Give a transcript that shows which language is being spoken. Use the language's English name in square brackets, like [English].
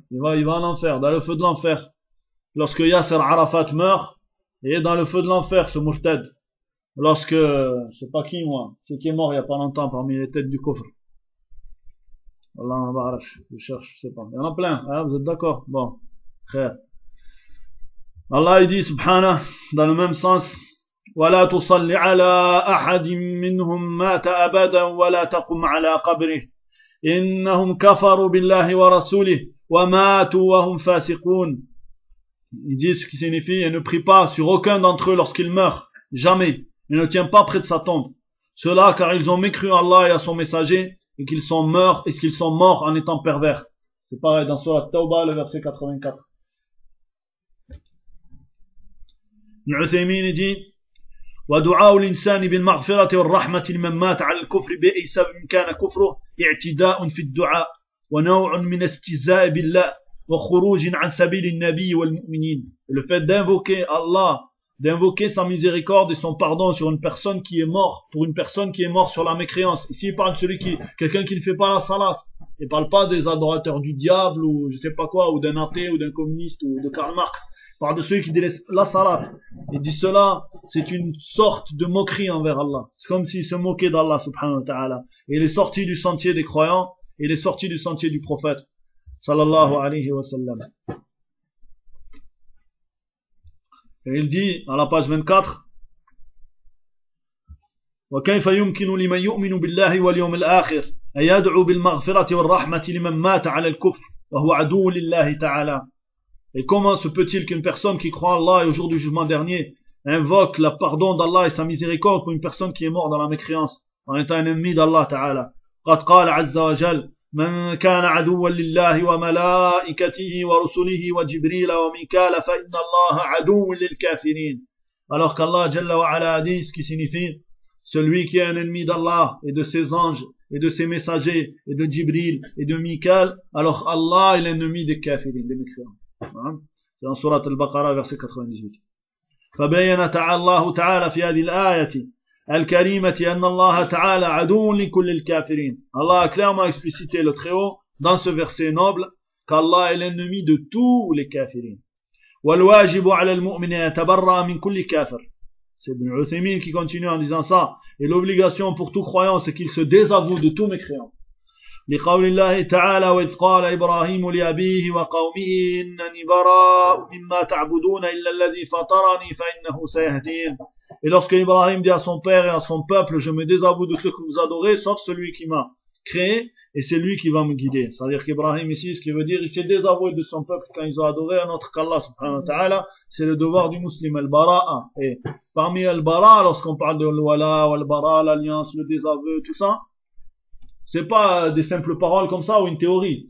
[French] Il va en enfer, dans le feu de l'enfer. Lorsque Yasser Arafat meurt, il est dans le feu de l'enfer, ce murtad. Lorsque, je sais pas qui moi, c'est qui est mort il y a pas longtemps parmi les têtes du kofr. Allah, je cherche, je sais pas. Il y en a plein, hein, vous êtes d'accord? Bon. Khair. Allah, il dit, subhanah, dans le même sens, [Arabic] وَلَا تُصَلِّ عَلَى أَحَدٍ مِّنْهُمْ مَاتَ أَبَدًا وَلَا تَقُمْ عَلَى قَبْرِهِ إنهم كفروا بالله ورسوله وماتوا وهم فاسقون. [French] Il dit ce qui signifie et ne prie pas sur aucun d'entre eux lorsqu'il meurt, jamais, et ne tient pas près de sa tombe. Cela car ils ont mécru à Allah et à son messager et qu'ils sont morts et qu'ils sont morts en étant pervers. C'est pareil dans surat Tauba, le verset 84. [Arabic] Al-Uthaymin dit ودعاء الإنسان بالمغفرة والرحمة لمن مات على الكفر بأي سبب كان كفره اعتداء في الدعاء ونوع من استهزاء بالله وخروج عن سبيل النبي والمؤمنين. [French] Le fait d'invoquer Allah, d'invoquer sa miséricorde et son pardon sur une personne qui est mort, pour une personne qui est mort sur la mécréance. Ici, il parle de celui qui, quelqu'un qui ne fait pas la salat. Il parle pas des adorateurs du diable ou je sais pas quoi, ou d'un athée ou d'un communiste ou de Karl Marx. Par de celui qui délaisse la salat. Il dit cela, c'est une sorte de moquerie envers Allah. C'est comme s'il se moquait d'Allah, subhanahu wa ta'ala. Et il est sorti du sentier des croyants, et il est sorti du sentier du prophète, sallallahu alayhi wa sallam. Et il dit, à la page 24, [Arabic] وكيف يمكن لمن يؤمن بالله واليوم الآخر أن يدعو بالمغفرة والرحمة لمن مات على الكفر وهو عدو لله تعالى. [French] Et comment se peut-il qu'une personne qui croit en Allah et au jour du jugement dernier invoque le pardon d'Allah et sa miséricorde pour une personne qui est morte dans la mécréance en étant un ennemi d'Allah Ta'ala? [Arabic] قَدْ قَالَ عَزَّ وَجَلَّ مَنْ كَانَ عَدُوًّا لِلَّهِ وَمَلَائِكَتِهِ وَرُسُلِهِ وَجِبْرِيلَ وَمِيكَالَ فَإِنَّ اللَّهَ عَدُوٌّ لِلْكَافِرِينَ. [French] Alors qu'Allah Jalla wa'ala a dit ce qui signifie celui qui est un ennemi d'Allah et de ses anges et de ses messagers et de Jibril et de Mikal, alors Allah est l'ennemi des kafirines, des mécréants. [Arabic] في سورة البقرة verset 98. فبين تعالى الله تعالى في هذه الآية الكريمة أن الله تعالى عدو لكل الكافرين. [French] الله clairement explicité le très haut dans ce verset noble qu'Allah est l'ennemi de tous les kafirin. [Arabic] والواجب على المؤمن أن يتبرى من كل كافر. [French] C'est Ibn Uthaymin qui continue en disant ça. Et l'obligation pour tout croyant, c'est qu'il se désavoue de tous mécréants. [Arabic] لقول الله تعالى وإذ قال إبراهيم لأبيه وقومه إنني براء مما تعبدون إلا الذي فطرني فإنه سيهدين. [French] Et lorsque Ibrahim dit à son père et à son peuple, je me désavoue de ce que vous adorez, sauf celui qui m'a créé, et c'est lui qui va me guider. C'est-à-dire qu'Ibrahim ici, ce qu'il veut dire, il s'est désavoué de son peuple quand ils ont adoré un autre qu'Allah subhanahu wa ta'ala. C'est le devoir du musulman, al-bara'a. Et parmi al-bara'a, lorsqu'on parle de l'wala, al-bara'a, l'alliance, le désaveu, tout ça, c'est pas des simples paroles comme ça ou une théorie.